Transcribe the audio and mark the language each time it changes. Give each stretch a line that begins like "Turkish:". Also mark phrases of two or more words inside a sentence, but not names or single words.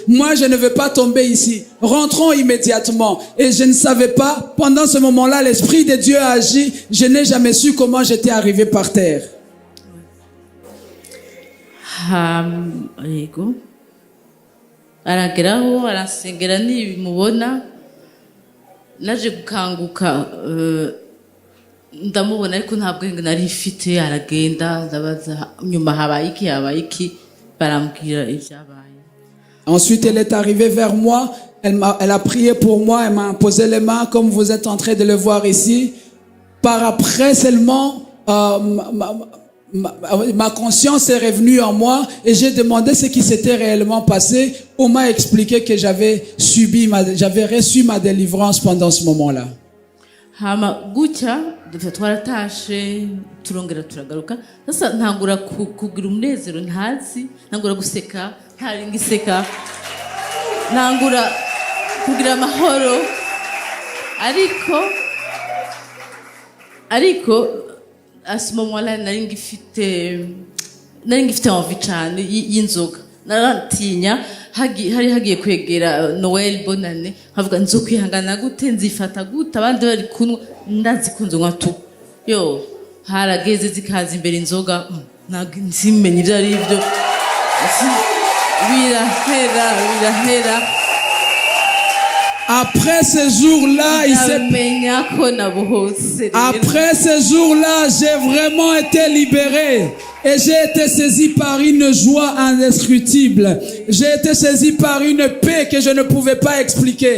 French: Moi, je ne vais pas tomber ici. Rentrons immédiatement. Et je ne savais pas, pendant ce moment-là, l'esprit de Dieu a agi. Je n'ai jamais su comment j'étais arrivé par terre.
Kinyarwanda: Yego arageraho arasengera nibimubona naje gukanguka ndamubona ariko ntabwo nari mfite aragenda ndabaza nyuma habaye iki barambwira ibyabaye.
French: Ensuite elle est arrivée vers moi, elle a prié pour moi, elle m'a posé les mains comme vous êtes en train de le voir ici. Par après seulement ma conscience est revenue en moi et j'ai demandé ce qui s'était réellement passé. On m'a expliqué que j'avais reçu ma délivrance pendant ce moment-là.
Kinyarwanda: Hama gutya twaratashe turongera turagaruka sasa ntangura kugira umunezero ntazi ntangura guseka ntari ngiseka ntangura kugira amahoro ariko
French: à ce moment-là
Kinyarwanda: nari ngifite envie cyane y'inzoga naratinya hari hagiye kwegera Noel Bonane havuga nzo kwihangana gute nzifata gute abandi bari kunwa ndazikunze nwa tu yo harageze zikaza imbere inzoga nsimenye ibyo ari byo birahera.
French: Après ce jour-là, j'ai vraiment été libéré. Et j'ai été saisi par une joie indescriptible. J'ai été saisi par une paix que je ne pouvais pas expliquer.